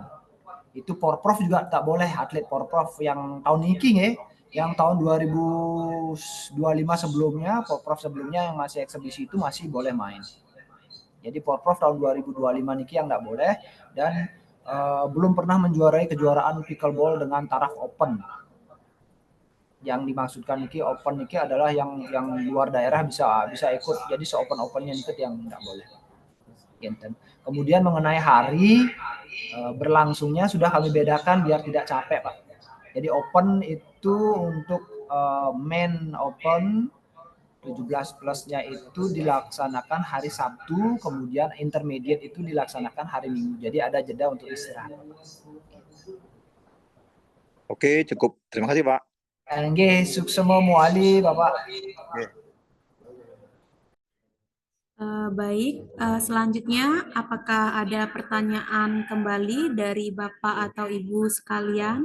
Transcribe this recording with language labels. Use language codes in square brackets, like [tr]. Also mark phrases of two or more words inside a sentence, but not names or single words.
[id] Itu porprov juga tak boleh, atlet porprov yang tahun ini yang tahun 2025 sebelumnya, porprov sebelumnya yang masih eksebisi itu masih boleh main. Jadi porprov tahun 2025 niki yang tak boleh, dan belum pernah menjuarai kejuaraan pickleball dengan taraf open. Yang dimaksudkan niki open niki adalah yang luar daerah bisa ikut. Jadi se-open-opennya ikut yang enggak boleh. Kemudian mengenai hari berlangsungnya sudah kami bedakan biar tidak capek, Pak. Jadi open itu untuk main open 17 plusnya itu dilaksanakan hari Sabtu, kemudian intermediate itu dilaksanakan hari Minggu. Jadi ada jeda untuk istirahat. Oke, cukup. Terima kasih, Pak. [ban] Nggih, suksema muali, Bapak. [id] Baik, selanjutnya apakah ada pertanyaan kembali dari Bapak atau Ibu sekalian?